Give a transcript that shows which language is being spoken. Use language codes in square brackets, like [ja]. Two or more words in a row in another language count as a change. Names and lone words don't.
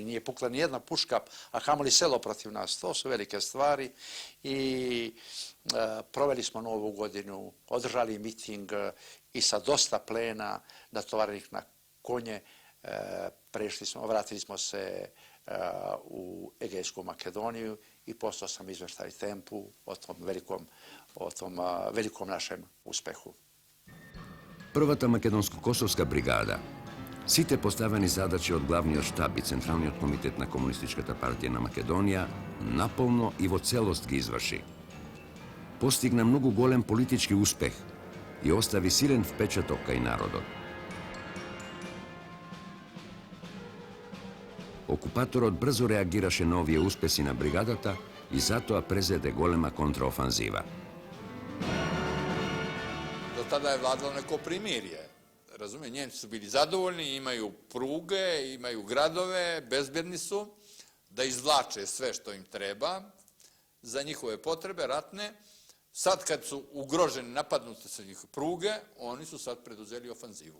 [sr] Nije pukla ni jedna puška, a kamoli selo protiv nas. To su velike stvari i proveli smo Novu godinu, održali miting i sa dosta plena, natovarenih na konje, vratili smo se u Egejsku Makedoniju i poslao sam izvještaj Tempu o tom velikom našem uspehu. [mk] Првата македонско-косовска бригада, сите поставени задачи од главниот штаб и Централниот комитет на Комунистичката партија на Македонија наполно и во целост ги изврши. Постигна многу голем политички успех и остави силен впечаток кај народот. Окупаторот брзо реагираше на овие успеси на бригадата и затоа презеде голема контраофанзива. [sr] Do tada je vladalo neko primirje. Razumije, Njemci su bili zadovoljni, imaju pruge, imaju gradove, bezbjedni su, da izvlače sve što im treba za njihove potrebe ratne. Sad kad su ugroženi, napadnute sa njih pruge, oni su sad preduzeli ofanzivu.